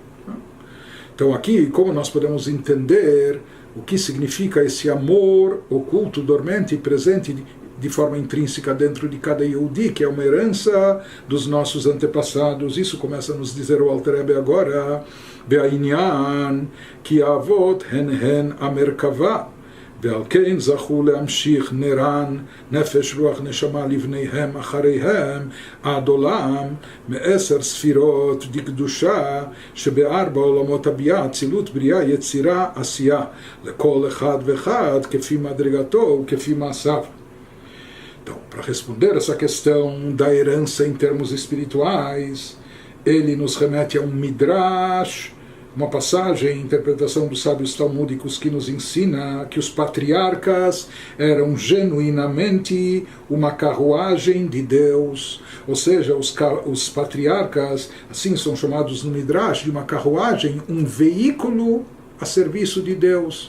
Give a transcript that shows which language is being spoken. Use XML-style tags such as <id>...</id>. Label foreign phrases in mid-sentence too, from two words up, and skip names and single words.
<pt>Não é? Então aqui, como nós podemos entender o que significa esse amor oculto, dormente e presente de forma intrínseca dentro de cada Yehudi, que é uma herança dos nossos antepassados. Isso começa a nos dizer o Alter Rebbe agora,</pt> <he>בעניין, כי אבות הן המרכבה, ועל כן זכו להמשיך נר"ן, נפש רוח נשמה לבניהם אחריהם, עד עולם, מעשר ספירות דקדושה, שבארבע עולמות אבי"ע, אצילות בריאה, יצירה, עשיה, לכל אחד ואחד, כפי מדרגתו, כפי מעשיו.</he> <pt>Então, para responder essa questão da herança em termos espirituais, ele nos remete a um midrash, uma passagem, interpretação dos sábios talmúdicos que nos ensina que os patriarcas eram genuinamente uma carruagem de Deus, ou seja, os patriarcas, assim são chamados no midrash, de uma carruagem, um veículo a serviço de Deus.</pt>